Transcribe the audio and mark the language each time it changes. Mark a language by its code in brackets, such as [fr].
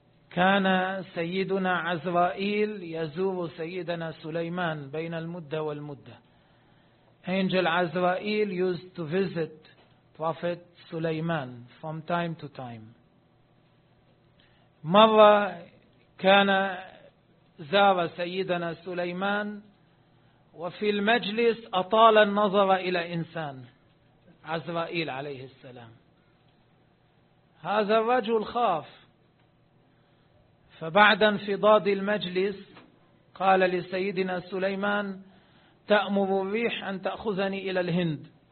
[ar] كان سيدنا عزرائيل يزور سيدنا سليمان بين المدة والمدة. [en] Angel Azrael used to visit Prophet Sulaiman from time to time. [ar] مرة كان زار سيدنا سليمان وفي المجلس أطال النظر إلى إنسان عزرائيل عليه السلام. هذا الرجل خاف. فبعد انفضاض المجلس قال لسيدنا سليمان تأمر الريح أن تأخذني إلى الهند.